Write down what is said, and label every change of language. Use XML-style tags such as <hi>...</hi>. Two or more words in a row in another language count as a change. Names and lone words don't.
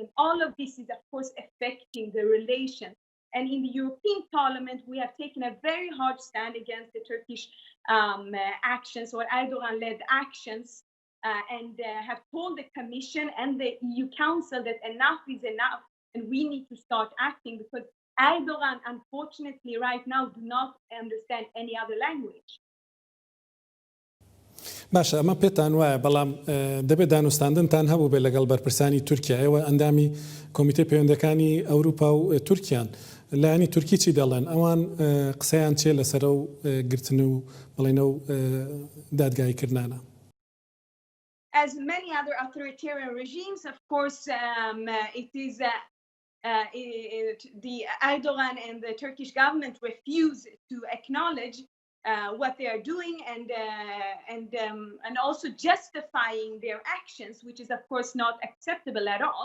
<en>All of this is, of course, affecting the relations. And in the European Parliament, we have taken a very hard stand against the Turkish actions or Erdogan-led actions, and have told the Commission and the EU Council that enough is enough. And we need to start acting because Erdogan, unfortunately, right now, do not understand any other language.</en> <ckb>باشە ئەمە پێتان وایە بەڵام دەبێت دانوستاندنتان هەبوو بێت لەگەڵ بەرپرسانی تورکیا. ئێوە ئەندامی کۆمیتەی پەیوەندەکانی ئەوروپا و تورکیان لایەنی تورکی چی دەڵێن؟ ئەوان قسەیان چێ لەسەر و گرتن و بڵێنە و دادگایکردانە؟</ckb> <en>As many other authoritarian regimes, of course, it is the Erdogan and the Turkish government refuse to acknowledge what they are doing and also justifying their actions, which is of course not acceptable at all.</en>